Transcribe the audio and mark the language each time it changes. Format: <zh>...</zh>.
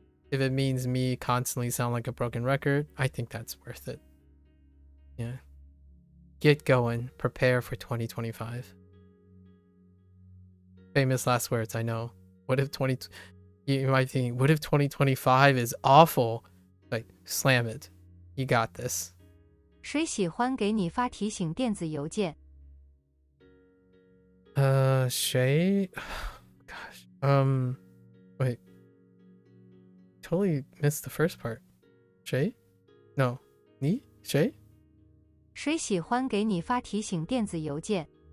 <en>If it means me constantly sound like a broken record, I think that's worth it. Yeah. Get going. Prepare for 2025. Famous last words, I know. You might think, what if 2025 is awful? Like, slam it. You got this.</en> <zh>谁喜欢给你发提醒电子邮件谁</zh> <en>gosh. Wait. Totally missed the first part.</en> <zh>谁?</zh> <en>No.</en> <zh>你?谁? 谁喜欢给你发提醒电子邮件</zh>